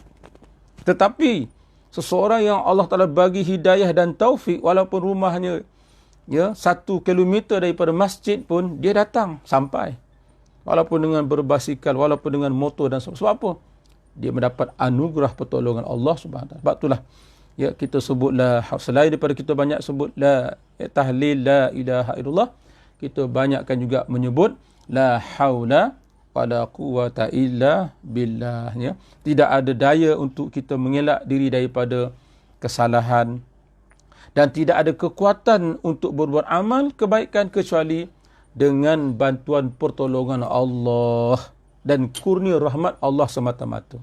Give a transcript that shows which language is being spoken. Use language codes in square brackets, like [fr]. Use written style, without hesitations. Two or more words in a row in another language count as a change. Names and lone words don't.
[ms] Tetapi seseorang yang Allah Ta'ala bagi hidayah dan taufik, walaupun rumahnya 1 kilometer daripada masjid pun, dia datang sampai. Walaupun dengan berbasikal, walaupun dengan motor dan sebab apa? Dia mendapat anugerah pertolongan Allah [ar] سبحانه وتعالى. [ms] Sebab itulah ya, kita sebutlah, selain daripada kita banyak sebut tahlil [ar] لا إله إلا الله, [ms] kita banyakkan juga menyebut [ar] لا حول ولا قوة إلا بالله. [ms] Ya. Tidak ada daya untuk kita mengelak diri daripada kesalahan, dan tidak ada kekuatan untuk berbuat amal kebaikan kecuali dengan bantuan pertolongan Allah dan kurnia rahmat Allah semata-mata.